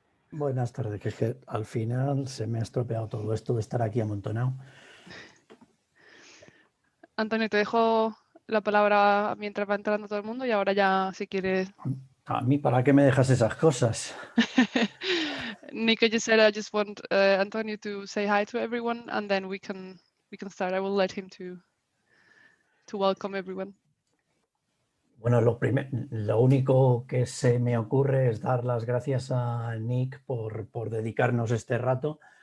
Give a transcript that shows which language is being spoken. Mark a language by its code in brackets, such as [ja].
[es] Buenas tardes, que es que al final se me ha estropeado todo esto de estar aquí amontonado. Antonio, te dejo la palabra mientras va entrando todo el mundo y ahora ya, si quieres. A mí, ¿para qué me dejas esas cosas? [en] Nico just said I just want Antonio to say hi to everyone and then we can start. I will let him to welcome everyone. [es] Bueno, lo único que se me ocurre es dar las gracias a Nick por dedicarnos este rato.